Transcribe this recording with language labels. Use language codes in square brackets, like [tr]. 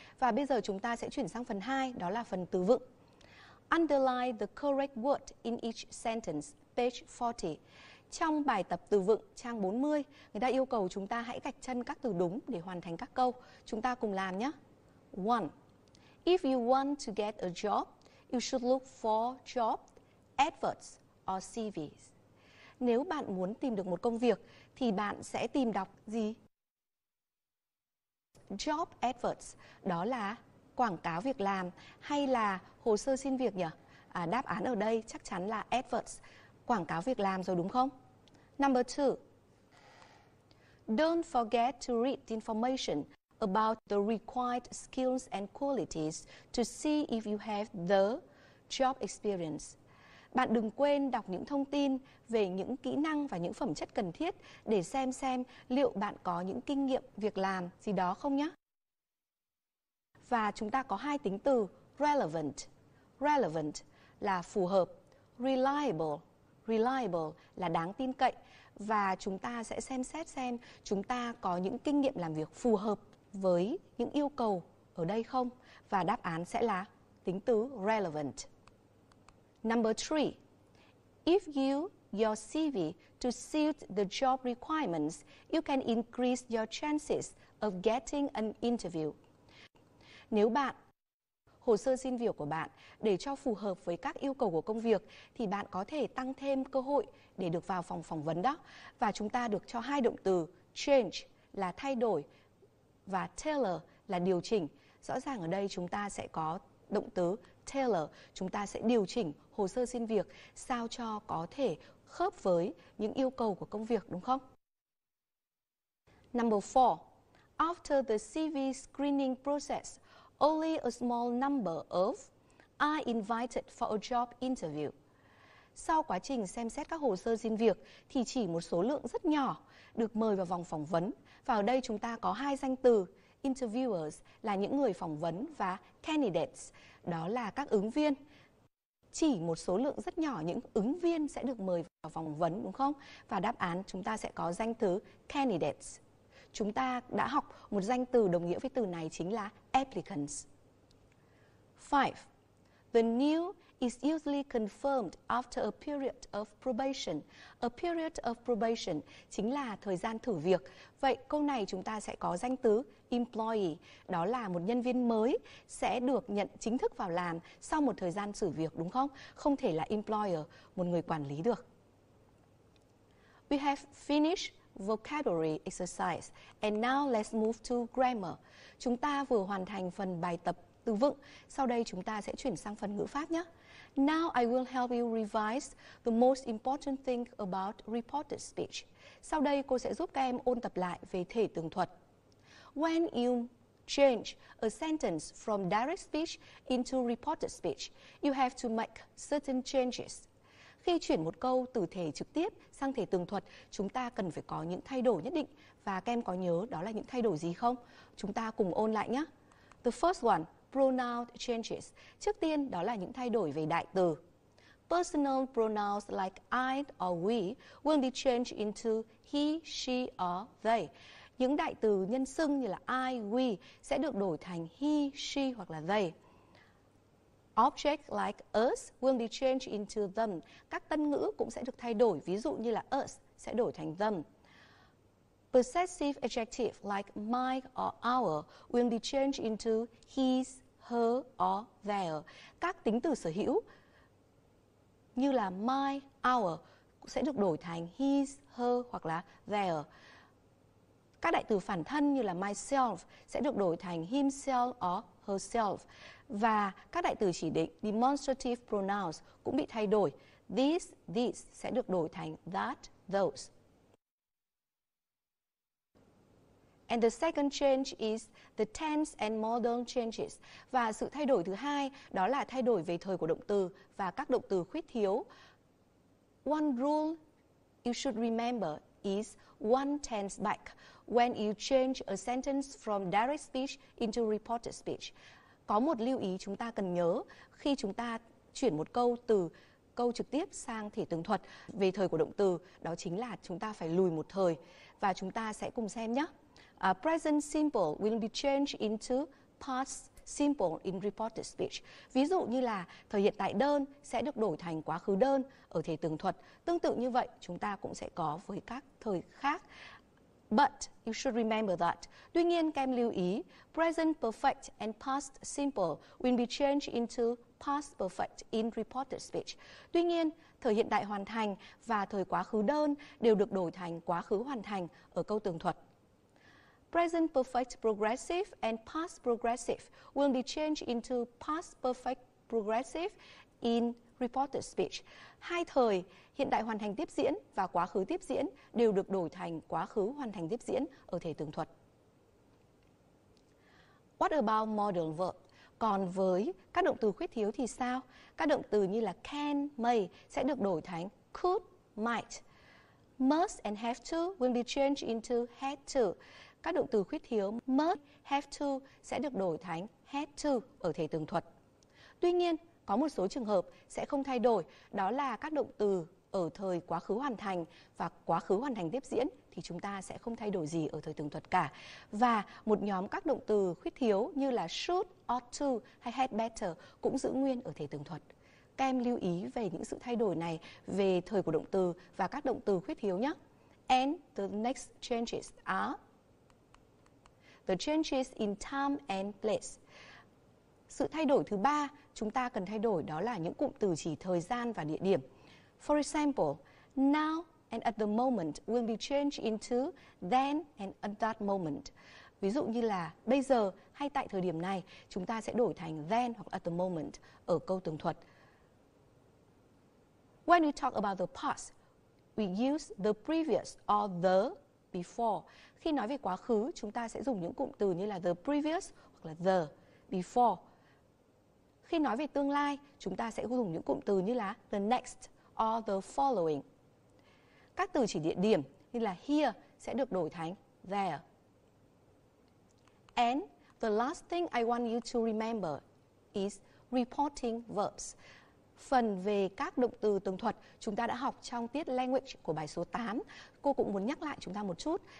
[vi] Và bây giờ chúng ta sẽ chuyển sang phần 2, đó là phần từ vựng. [en] Underline the correct word in each sentence, page 40. [vi] Trong bài tập từ vựng trang 40, người ta yêu cầu chúng ta hãy gạch chân các từ đúng để hoàn thành các câu. Chúng ta cùng làm nhé. 1. [en] If you want to get a job, you should look for job adverts or CVs. [vi] Nếu bạn muốn tìm được một công việc thì bạn sẽ tìm đọc gì? Job adverts, đó là quảng cáo việc làm hay là hồ sơ xin việc nhỉ? Đáp án ở đây chắc chắn là adverts, quảng cáo việc làm rồi đúng không? [en] Number 2. Don't forget to read information about the required skills and qualities to see if you have the job experience. [vi] Bạn đừng quên đọc những thông tin về những kỹ năng và những phẩm chất cần thiết để xem liệu bạn có những kinh nghiệm việc làm gì đó không nhé. Và chúng ta có hai tính từ relevant. Relevant là phù hợp. Reliable. Reliable là đáng tin cậy. Và chúng ta sẽ xem xét xem chúng ta có những kinh nghiệm làm việc phù hợp với những yêu cầu ở đây không. Và đáp án sẽ là tính từ relevant. [en] Number 3. If you your CV to suit the job requirements, you can increase your chances of getting an interview. [vi] Nếu bạn hồ sơ xin việc của bạn để cho phù hợp với các yêu cầu của công việc thì bạn có thể tăng thêm cơ hội để được vào phòng phỏng vấn đó. Và chúng ta được cho hai động từ change là thay đổi và tailor là điều chỉnh. Rõ ràng ở đây chúng ta sẽ có động từ tailor, chúng ta sẽ điều chỉnh hồ sơ xin việc sao cho có thể khớp với những yêu cầu của công việc, đúng không? [en] Number 4. After the CV screening process, only a small number of are invited for a job interview. [vi] Sau quá trình xem xét các hồ sơ xin việc thì chỉ một số lượng rất nhỏ được mời vào vòng phỏng vấn. Và ở đây chúng ta có hai danh từ, interviewers là những người phỏng vấn và candidates, đó là các ứng viên. Chỉ một số lượng rất nhỏ những ứng viên sẽ được mời vào phỏng vấn, đúng không? Và đáp án chúng ta sẽ có danh từ candidates. Chúng ta đã học một danh từ đồng nghĩa với từ này chính là applicants. 5. [en] The new is usually confirmed after a period of probation. A period of probation [vi] chính là thời gian thử việc. Vậy câu này chúng ta sẽ có danh từ employee, đó là một nhân viên mới sẽ được nhận chính thức vào làm sau một thời gian thử việc, đúng không? Không thể là employer, một người quản lý được. [en] We have finished vocabulary exercise and now let's move to grammar. [vi] Chúng ta vừa hoàn thành phần bài tập từ vựng, sau đây chúng ta sẽ chuyển sang phần ngữ pháp nhé. [en] Now I will help you revise the most important thing about reported speech. [vi] Sau đây cô sẽ giúp các em ôn tập lại về thể tường thuật. [en] When you change a sentence from direct speech into reported speech, you have to make certain changes. [vi] Khi chuyển một câu từ thể trực tiếp sang thể tường thuật, chúng ta cần phải có những thay đổi nhất định. Và các em có nhớ đó là những thay đổi gì không? Chúng ta cùng ôn lại nhé. [en] The first one, pronoun changes. [vi] Trước tiên đó là những thay đổi về đại từ. [en] Personal pronouns like I or we will be changed into he, she or they. [vi] Những đại từ nhân xưng như là I, we sẽ được đổi thành he, she hoặc là they. [en] Objects like us will be changed into them. [vi] Các tân ngữ cũng sẽ được thay đổi, ví dụ như là us sẽ đổi thành them. [en] Possessive adjective like my or our will be changed into his, her or their. [vi] Các tính từ sở hữu như là my, our sẽ được đổi thành his, her hoặc là their. Các đại từ phản thân như là myself sẽ được đổi thành himself or herself. Và các đại từ chỉ định demonstrative pronouns cũng bị thay đổi. This, these sẽ được đổi thành that, those. [en] And the second change is the tense and modal changes. [vi] Và sự thay đổi thứ hai đó là thay đổi về thời của động từ và các động từ khuyết thiếu. [en] One rule you should remember is one tense back when you change a sentence from direct speech into reported speech. [vi] Có một lưu ý chúng ta cần nhớ khi chúng ta chuyển một câu từ câu trực tiếp sang thể tường thuật về thời của động từ, đó chính là chúng ta phải lùi một thời. Và chúng ta sẽ cùng xem nhé. Present simple will be changed into past simple in reported speech. Ví dụ như là thời hiện tại đơn sẽ được đổi thành quá khứ đơn ở thể tường thuật. Tương tự như vậy chúng ta cũng sẽ có với các thời khác. [en] But you should remember that. [vi] Tuy nhiên các em lưu ý, [en] present perfect and past simple will be changed into past perfect in reported speech. [vi] Tuy nhiên, thời hiện tại hoàn thành và thời quá khứ đơn đều được đổi thành quá khứ hoàn thành ở câu tường thuật. [en] Present perfect progressive and past progressive will be changed into past perfect progressive in reported speech. [vi] Hai thời hiện tại hoàn thành tiếp diễn và quá khứ tiếp diễn đều được đổi thành quá khứ hoàn thành tiếp diễn ở thể tường thuật. [en] What about modal verb? [vi] Còn với các động từ khuyết thiếu thì sao? Các động từ như là can, may sẽ được đổi thành could, might. [en] Must and have to will be changed into had to. [vi] Các động từ khuyết thiếu must, have to sẽ được đổi thành had to ở thể tường thuật. Tuy nhiên, có một số trường hợp sẽ không thay đổi, đó là các động từ ở thời quá khứ hoàn thành và quá khứ hoàn thành tiếp diễn thì chúng ta sẽ không thay đổi gì ở thời tường thuật cả. Và một nhóm các động từ khuyết thiếu như là should, ought to hay had better cũng giữ nguyên ở thể tường thuật. Các em lưu ý về những sự thay đổi này về thời của động từ và các động từ khuyết thiếu nhé. [en] And the next changes are the changes in time and place. [vi] Sự thay đổi thứ ba chúng ta cần thay đổi đó là những cụm từ chỉ thời gian và địa điểm. [en] For example, now and at the moment will be changed into then and at that moment. [vi] Ví dụ như là bây giờ hay tại thời điểm này, chúng ta sẽ đổi thành then hoặc at the moment ở câu tường thuật. [en] When we talk about the past, we use the previous or the before. [vi] Khi nói về quá khứ, chúng ta sẽ dùng những cụm từ như là the previous hoặc là the before. Khi nói về tương lai, chúng ta sẽ dùng những cụm từ như là the next or the following. Các từ chỉ địa điểm như là here sẽ được đổi thành there. [en] And the last thing I want you to remember is reporting verbs. [vi] Phần về các động từ tường thuật chúng ta đã học trong tiết language của bài số 8. Cô cũng muốn nhắc lại chúng ta một chút.